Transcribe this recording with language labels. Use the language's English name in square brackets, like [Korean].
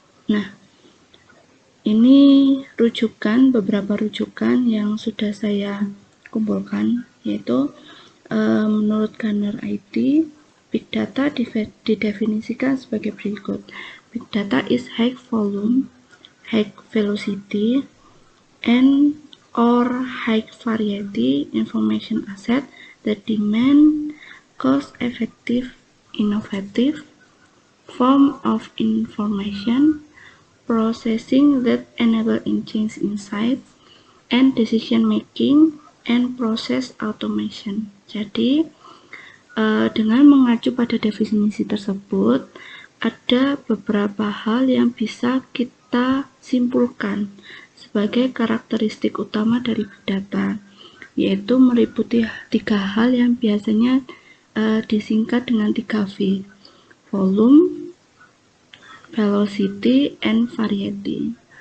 [Indonesian] Nah, ini beberapa rujukan yang sudah saya kumpulkan, yaitu menurut Gartner IT, Big Data didefinisikan sebagai berikut. [English] Big Data is high volume, high velocity, and or high variety information asset that demand cost-effective, innovative form of information processing that enable change insights and decision making and process automation. [Indonesian] Jadi, dengan mengacu pada definisi tersebut, ada beberapa hal yang bisa kita simpulkan sebagai karakteristik utama dari big data, yaitu meliputi 3 hal yang biasanya disingkat dengan 3V: [English] volume, velocity, and variety.